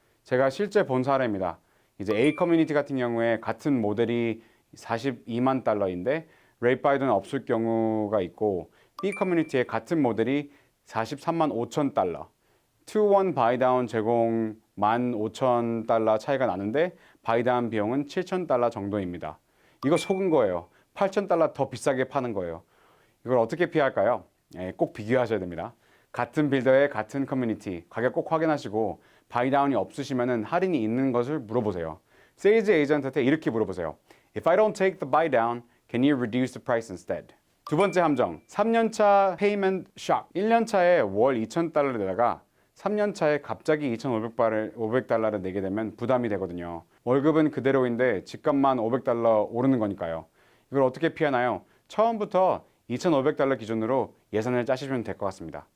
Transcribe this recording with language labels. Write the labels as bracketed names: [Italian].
[Korean] 제가 실제 본 사례입니다. 이제 A 커뮤니티 같은 경우에 같은 모델이 $42만 인데 레이트 바이다운 없을 경우가 있고 B 커뮤니티에 같은 모델이 $43만 5천 2-1 바이다운 제공 $15,000 차이가 나는데 바이다운 비용은 $7,000 정도입니다. 이거 속은 거예요. $8,000 더 비싸게 파는 거예요. 이걸 어떻게 피할까요? 꼭 비교하셔야 됩니다. 같은 빌더의 같은 커뮤니티 가격 꼭 확인하시고 바이다운이 없으시면 할인이 있는 것을 물어보세요. 세일즈 에이전트한테 이렇게 물어보세요. [English] If I don't take the buy down, can you reduce the price instead? [Korean] 두 번째 함정, 3년차 페이먼트 샥. 1년차에 월 $2,000를 내다가 3년차에 갑자기 $2,500를 내게 되면 부담이 되거든요. 월급은 그대로인데 집값만 $500 오르는 거니까요. 이걸 어떻게 피하나요? 처음부터 $2,500 기준으로 예산을 짜시면 될 것 같습니다.